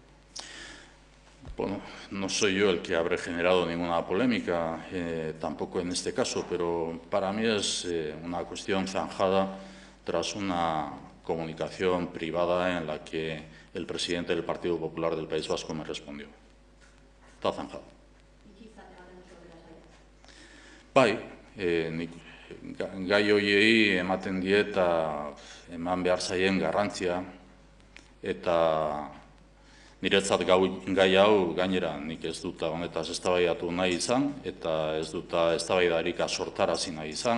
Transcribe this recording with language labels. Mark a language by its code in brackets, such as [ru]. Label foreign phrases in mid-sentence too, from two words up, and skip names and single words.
[es] Bueno, no soy yo el que habré generado ninguna polémica, tampoco en este caso, pero para mí es una cuestión zanjada tras una comunicación privada en la que el presidente del Partido Popular del País Vasco me respondió. Está zanjado. [eu] Bai, gai horiei ematen die eta eman behar zaien garrantzia, eta niretzat gai hau gainera nik ez dut honetaz eztabaidatu nahi izan, eta ez dut eztabaidarik sortarazi nahi izan.